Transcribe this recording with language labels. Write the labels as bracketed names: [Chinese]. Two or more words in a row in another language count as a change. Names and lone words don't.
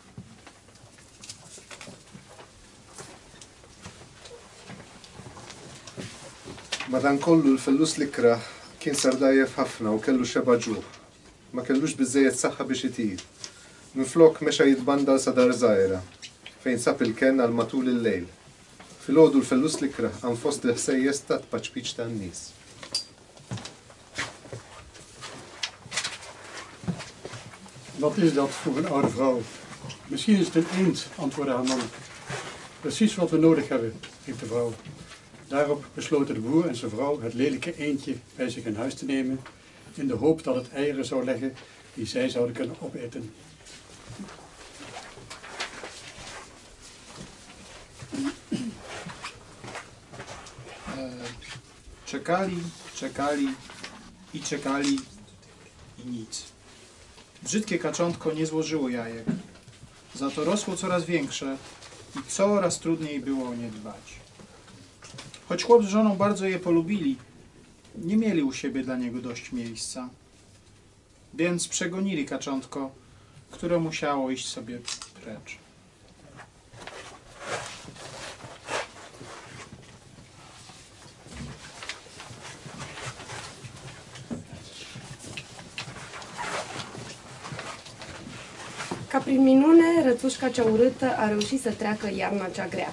[Maltese] Madankollu l-fellus li kraħ kien sar dajjef ħafna u kellu xeba ġuħ. Ma kellux biżejjed saħħa biex itir. Minflok mexa jitbandal sa dar żgħira, fejn sab il-ken għal matul il-lejl. Filgħodu l-fellus li kraħ għan fost il-ħsejjes ta' tpaċpiċ tan-nies. [Dutch] Wat is dat voor een oude vrouw? Misschien is het een eend, antwoordde haar man. Precies wat we nodig hebben, riep de vrouw. Daarop besloten de boer en zijn vrouw het lelijke eendje bij zich in huis te nemen, in de hoop dat het eieren zou leggen die zij zouden kunnen opeten. [Polish] Czekali, czekali i nic. Brzydkie kaczątko nie złożyło jajek. Za to rosło coraz większe i coraz trudniej było o nie dbać. Choć chłop z żoną bardzo je polubili, nie mieli u siebie dla niego dość miejsca. Więc przegonili kaczątko, które musiało iść sobie precz. [Romanian] Ca prin minune, rățușca cea urâtă a reușit să treacă iarna cea grea.